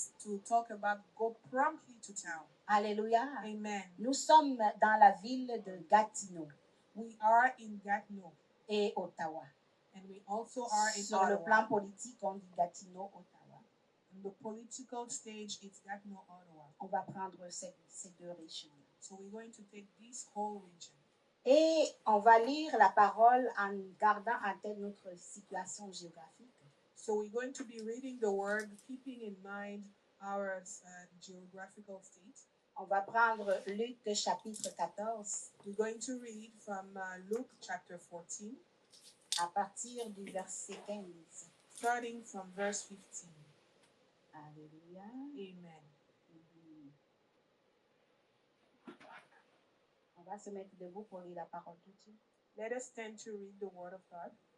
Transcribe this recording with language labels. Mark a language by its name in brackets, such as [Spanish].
[English] to talk about go promptly to town. [French] Alléluia. Amen. Nous sommes dans la ville de Gatineau [English] We are in Gatineau [French] et Ottawa. [English] and we also are in [French] Sur le [English] Ottawa. [French] plan politique, on dit Gatineau, Ottawa. [English] On the political stage, it's Gatineau, Ottawa. [French] On va prendre ces deux régions. [English] So we're going to take this whole region. [French] Et on va lire la parole en gardant en tête notre situation géographique. [English] So we're going to be reading the word, keeping in mind our geographical state. [French] On va prendre Luc chapitre 14. [English] We're going to read from Luke chapter 14. [French] À partir du verset 15. [English] Starting from verse 15. [French] Alléluia. Amen. On va se mettre debout pour lire la parole de Dieu. [English] Let us stand to read the word of God.